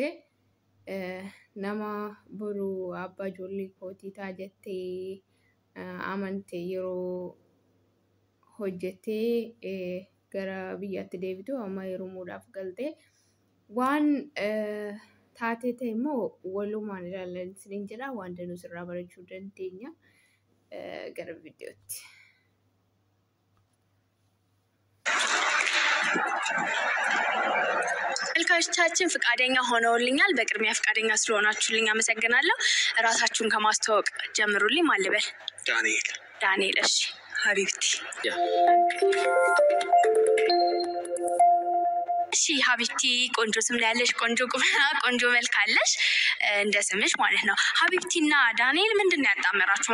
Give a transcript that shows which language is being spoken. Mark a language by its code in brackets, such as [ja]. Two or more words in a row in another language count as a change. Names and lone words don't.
[om] Nama boruu abbaa ijoollee kootii ta'a jettee amantee yeroo hojjettee gara biyyaatti deebitu amma yeroo muudhaaf galte waan taatee ta'e immoo walumaan ilaalan isiniin jedha. Waan danuu irraa barachuu dandeenya. Gara viidiyootti. [am] ተመልካቾቻችን ፍቃደኛ ሆነውልኛል። በቅድሚያ ፍቃደኛ ስለሆናችሁልኝ አመሰግናለሁ። ራሳችሁን ከማስተዋወቅ ጀምሩልኝ። ማን ልበል? ዳንኤል። እሺ። ሀቢብቲ። እሺ ሀቢብቲ፣ ቆንጆ ስም ላይ ያለሽ፣ ቆንጆ ቁመና፣ ቆንጆ መልክ አለሽ እንደ ስምሽ ማለት ነው። ሀቢብቲና ዳንኤል ምንድነው ያጣመራችሁ?